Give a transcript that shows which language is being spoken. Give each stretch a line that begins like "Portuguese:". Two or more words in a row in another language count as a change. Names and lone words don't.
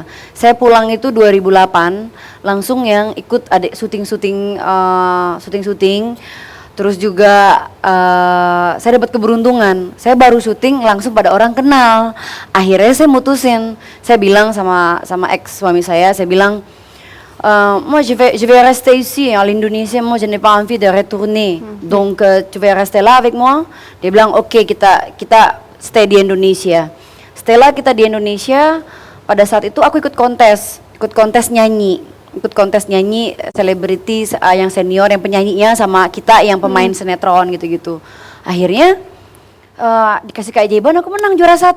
Indonesian: Saya pulang itu 2008, langsung yang ikut syuting. Terus juga saya dapat keberuntungan. Saya baru syuting langsung pada orang kenal. Akhirnya saya mutusin. Saya bilang sama ex suami saya bilang,
French: moi je vais rester ici à l'Indonésie, moi je n'ai pas envie de retourner. Donc tu vas rester là avec moi.
Indonesian: Dia bilang oke, kita stay di Indonesia. Setelah kita di Indonesia, pada saat itu aku ikut kontes nyanyi selebriti yang senior, yang penyanyinya sama kita yang pemain sinetron gitu-gitu. Akhirnya dikasih keajaiban, aku menang juara 1.